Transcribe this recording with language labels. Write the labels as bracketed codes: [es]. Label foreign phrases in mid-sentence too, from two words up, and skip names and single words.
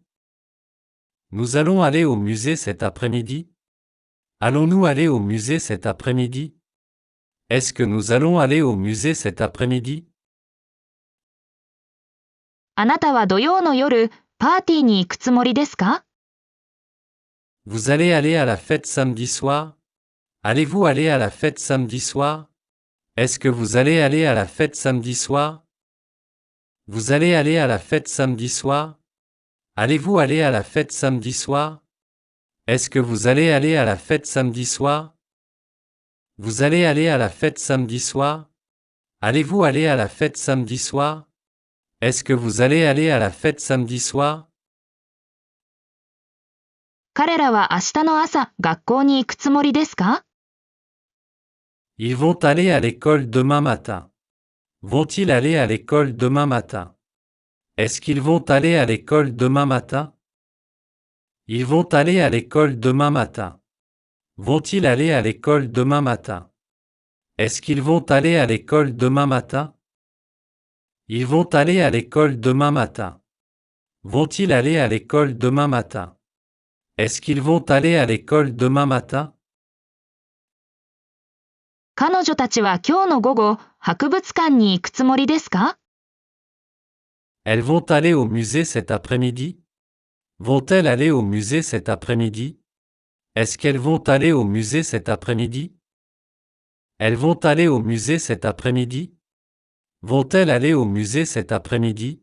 [fr] Nous allons aller au musée cet après-midi? Allons-nous aller au musée cet après-midi? Est-ce que nous allons aller au musée cet après-midi? [ja] あなたは土曜の夜、パーティーに行くつもりですか？ [fr] Vous allez aller à la fête samedi soir? Allez-vous aller à la fête samedi soir? Est-ce que vous allez aller à la fête samedi soir? Vous allez aller à la fête samedi soir? Allez-vous aller à la fête samedi soir? Est-ce que vous allez aller à la fête samedi soir? Vous allez aller à la fête samedi soir? Allez-vous aller à la fête samedi soir? Est-ce que vous allez aller à la fête samedi soir? [ja] 彼らは明日の朝、学校に行くつもりですか？ [fr] Ils vont aller à l'école demain matin. Vont-ils aller à l'école demain matin? Est-ce qu'ils vont aller à l'école demain matin? Ils vont aller à l'école demain matin. Vont-ils aller à l'école demain matin? Est-ce qu'ils vont aller à l'école demain matin? Ils vont aller à l'école demain matin. Vont-ils aller à l'école demain matin? Est-ce qu'ils vont aller à l'école demain matin? [ja] 彼女たちは今日の午後、博物館に行くつもりですか？ [fr] Elles vont aller au musée cet après-midi? Vont-elles aller au musée cet après-midi? Est-ce qu'elles vont aller au musée cet après-midi? Elles vont aller au musée cet après-midi? Vont-elles aller au musée cet après-midi?